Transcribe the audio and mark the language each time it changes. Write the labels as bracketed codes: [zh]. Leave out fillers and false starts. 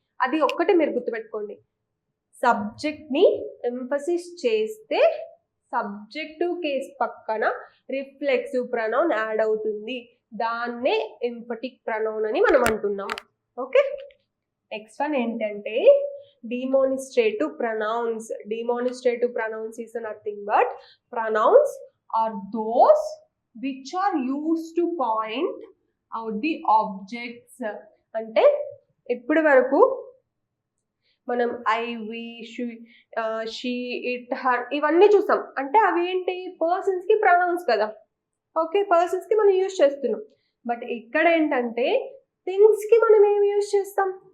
[te] అది ఒక్కటే మీరు గుర్తుపెట్టుకోండి. సబ్జెక్ట్ని ఎంఫసిస్ చేస్తే సబ్జెక్టివ్ కేస్ పక్కన రిఫ్లెక్సివ్ ప్రొనౌన్ యాడ్ అవుతుంది. దాన్నే ఎంఫటిక్ ప్రొనౌన్ అని మనం అంటున్నాం. ఓకే, నెక్స్ట్ వన్ ఏంటంటే demonstrative pronouns. [en] Demonstrative pronouns is nothing but pronouns are those which are used to point out the objects. [te] అంటే ఇప్పటి వరకు మనం I, we, she, it, her ఇవన్నీ చూసాం. అంటే అవి ఏంటి? పర్సన్స్కి ప్రొనౌన్స్ కదా. ఓకే, పర్సన్స్కి మనం యూజ్ చేస్తున్నాం. బట్ ఇక్కడ ఏంటంటే థింగ్స్కి మనం ఏం యూజ్ చేస్తాం?